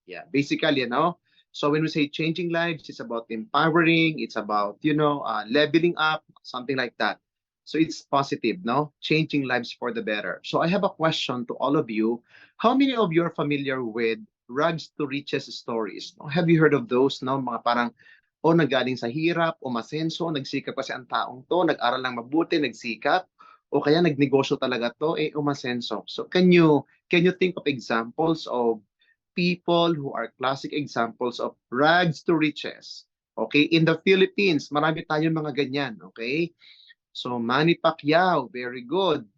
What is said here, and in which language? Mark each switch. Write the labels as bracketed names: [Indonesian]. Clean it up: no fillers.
[English] Yeah, basically, So when we say changing lives, it's about empowering, it's about, leveling up, something like that. So it's positive, no? Changing lives for the better. So I have a question to all of you. How many of you are familiar with rags to riches stories? No? Have you heard of those? No? [Filipino] Mga parang, nagaling sa hirap, umasenso, nagsikap kasi ang taong to, nag-aral lang mabuti, nagsikap, o kaya nagnegosyo talaga to, umasenso. [English] So can you think of examples of people who are classic examples of rags to riches? [Filipino] Okay, [English] in the Philippines, [Filipino] marami tayong mga ganyan, okay? [English] So Manny Pacquiao, very good.